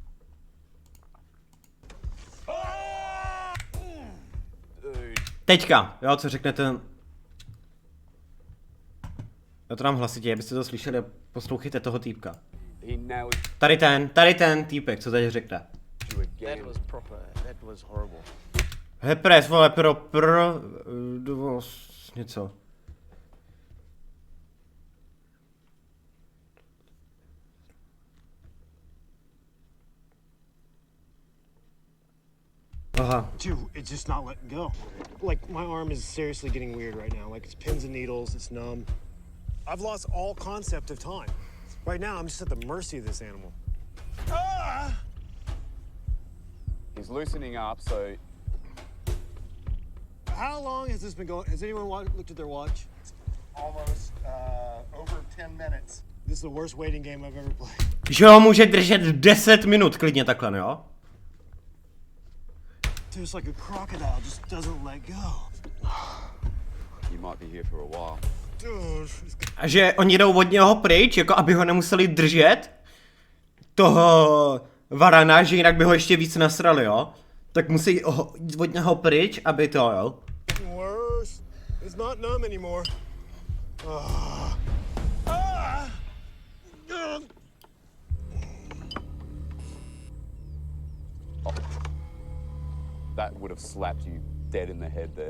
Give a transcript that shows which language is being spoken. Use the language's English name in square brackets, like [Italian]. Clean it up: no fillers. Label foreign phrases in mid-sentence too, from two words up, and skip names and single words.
[Czech] Teďka, jo, co řekne ten... Já to dám hlasitě, abyste to slyšeli a poslouchejte toho týpka. [English] He nailed [Czech] Tady ten týpek, co teď řekne. [English] you again. That was proper. That was horrible. [Czech] Hepres, vole, něco. Aha. [English] Dude, it's just not letting go. Like, my arm is seriously getting weird right now. Like, it's pins and needles, it's numb. I've lost all concept of time. Right now, I'm just at the mercy of this animal. Ah! He's loosening up, so How long has this been going? Has anyone looked at their watch? Almost over 10 minutes. This is the worst waiting game I've ever played. [Czech] Že ho může držet 10 minut klidně takhle, jo? [English] Dude, it's like a crocodile, just doesn't let go. you might be here for a while. Dude, [Czech] A že oni jdou od něho pryč, jako aby ho nemuseli držet toho varana, že jinak by ho ještě víc nasrali, jo? Tak musí jít od něho pryč, aby to, jo? [English] getting worse. It's not numb anymore. Ah. Ah. Ugh. That would have slapped you dead in the head there.